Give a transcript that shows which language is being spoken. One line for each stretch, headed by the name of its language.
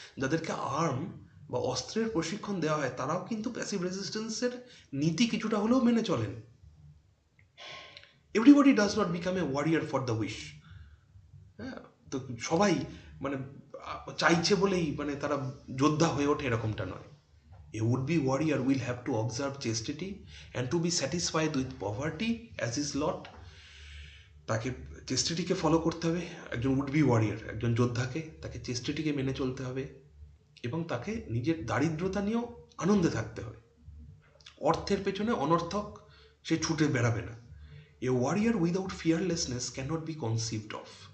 Bangla: যাদেরকে আর্ম বা অস্ত্রের প্রশিক্ষণ দেওয়া হয়, তারাও কিন্তু প্যাসিভ রেজিস্ট্যান্সের নীতি কিছুটা হলেও মেনে চলেন।
English: Everybody does not become a warrior for the wish.
Bangla: হ্যাঁ, তো সবাই মানে চাইছে বলেই মানে তারা যোদ্ধা হয়ে ওঠে, এরকমটা নয়।
English: A would-be warrior will have to observe chastity and to be satisfied with poverty as his lot.
Bangla: তাকে চেস্টিটিকে ফলো করতে হবে। একজন উড-বি ওয়ারিয়ার, একজন যোদ্ধাকে, তাকে চেস্টিটিকে মেনে চলতে হবে এবং তাকে নিজের দারিদ্রতা নিয়েও আনন্দে থাকতে হবে। অর্থের পেছনে অনর্থক সে ছুটে বেড়াবে না।
English: A warrior without fearlessness cannot be conceived of.